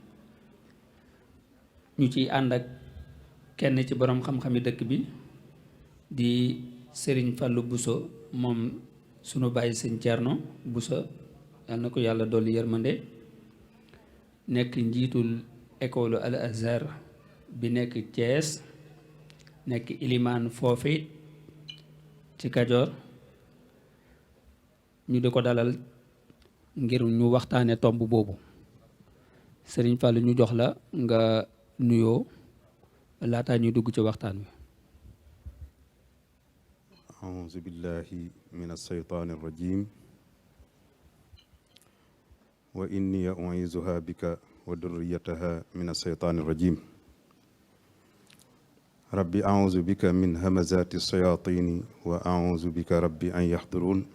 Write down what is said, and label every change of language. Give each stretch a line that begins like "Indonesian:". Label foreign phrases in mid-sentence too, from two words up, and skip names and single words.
Wolof: ñu ciy ànd ak kenn ci boroom xam-xami dëkk bi di sëriñ Fallou Bousso moom sunu bàyyi sëñ Thierno Bousso yal na ko yàlla dolli yërmande nekk njiitul école Al Azhar bi nekk Thiès nekk ilimaan foofi ci Kajoor ñu di ko dalal ngir ñu waxtaane tomb boobu sëriñ Fallou ñu jox la nga nuyoo laataa ñuy dugg ci waxtaan wi.
Arabic: أعوذ بالله من الشيطان الرجيم وإني أعيذها بك وذريتها من الشيطان الرجيم ربي أعوذ بك من همزات الشياطين وأعوذ بك ربي أن يحضرون